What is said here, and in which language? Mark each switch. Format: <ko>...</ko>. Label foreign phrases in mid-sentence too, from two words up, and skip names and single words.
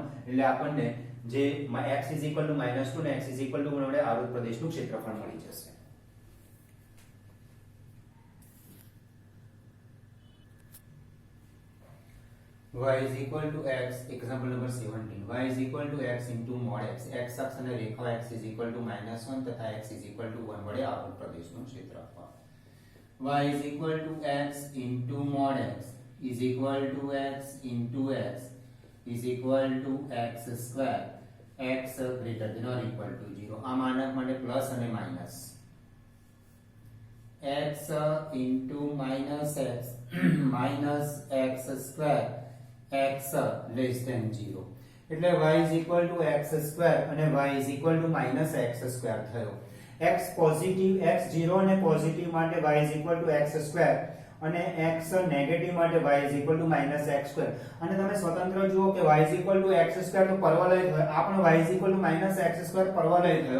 <gu>એટલે આપણને જે x -2 ને x 1 વડે આવૃત પ્રદેશનું ક્ષેત્રફળ મળી જશે.</gu> <en>y is equal to x example number 17 y is equal to x into mod x</en> <gu>x અક્ષ અને રેખા</gu> <en>x is equal to -1 તથા x is equal to 1</en> <gu>વડે આવૃત પ્રદેશનું ક્ષેત્રફળ.</gu> <en>y is equal to x into mod x is equal to x into x is equal to x square x greater than or equal to 0.</en> <gu>આ માનક માટે પ્લસ અને માઈનસ</gu> <en>x into minus x minus x square x less than 0.</en> <gu>એટલે y x² અને y -x² થયો. x પોઝિટિવ x 0 અને પોઝિટિવ માટે y x² અને x નેગેટિવ માટે y -x². અને તમે સ્વતંત્ર જુઓ કે y x² તો પરવલય થયો, આ પણ y x² પરવલય થયો.</gu>